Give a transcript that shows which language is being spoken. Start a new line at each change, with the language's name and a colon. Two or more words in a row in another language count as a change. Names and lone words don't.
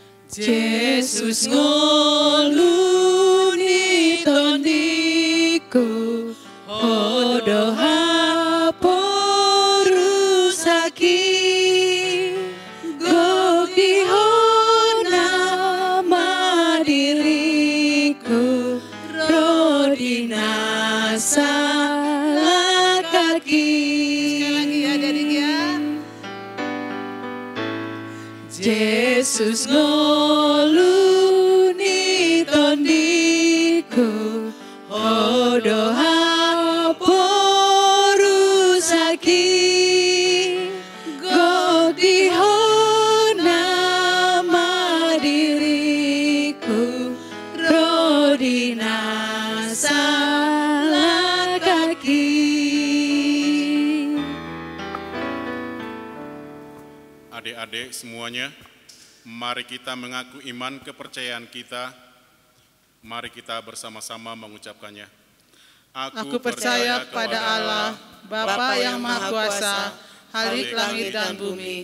Batak Toba: Yesus ngoluni tondiko odo haporusaki gogihona madiriku rodinasa lakaki.
Indonesian: Sekali lagi ya adik ya.
Batak Toba: Yesus ngoluni tondiko odo haporusaki godihona madiriku rodinasa lakaki.
Indonesian: Adik-adik semuanya, mari kita mengaku iman kepercayaan kita. Mari kita bersama-sama mengucapkannya. Aku percaya kepada Allah, Bapa yang Maha Kuasa, Halik langit dan bumi.